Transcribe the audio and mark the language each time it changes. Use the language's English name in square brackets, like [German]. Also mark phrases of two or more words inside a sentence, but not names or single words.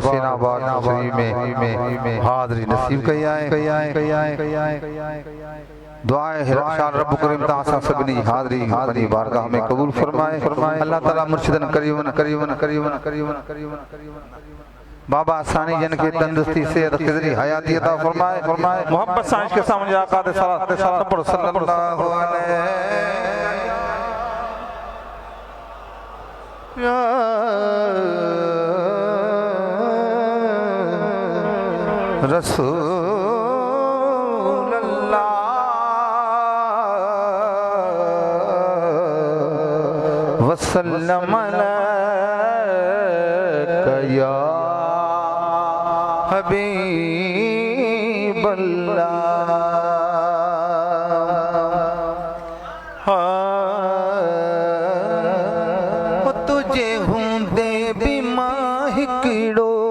[Sindhi] हुसैनाबाद शरीफ में हाज़री नसीब कई आए दुआ है रब करीम तासा सगनी हाज़री हाज़री बारगाह में कबूल फरमाए अल्लाह ताला मुर्शिदन करीमन बाबा आसानी जन के तंदुरुस्ती सेहत खिजरी हयाती अता फरमाए मोहब्बत सांच के सामने आका दे [Arabic] صلى الله عليه رسول الله وسلم عليك يا حبيب الله [Sindhi] तुझे हूंदे भी मां हिकिड़ो